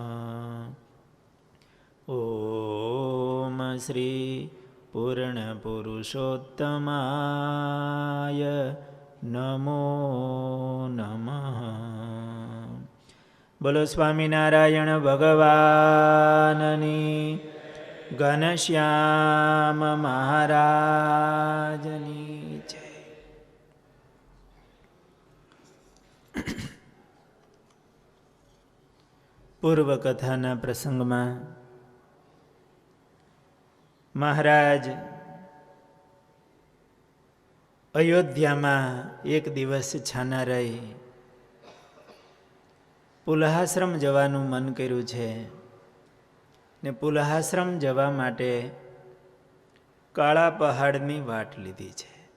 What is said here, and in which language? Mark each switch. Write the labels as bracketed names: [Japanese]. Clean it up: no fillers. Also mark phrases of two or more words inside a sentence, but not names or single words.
[Sanskrit] ॐ श्री पूर्णपुरुषोत्तमाय नमो नमः। [Gujarati] બોલો સ્વામિનારાયણ ભગવાનની, ઘનશ્યામ મહારાજની જય। પૂર્વકથાના પ્રસંગમાં મહારાજ અયોધ્યામાં એક દિવસ છાના રહી પુલહાશ્રમ જવાનું મન કર્યું છે ને પુલહાશ્રમ જવા માટે કાળા પહાડની વાટ લીધી છે.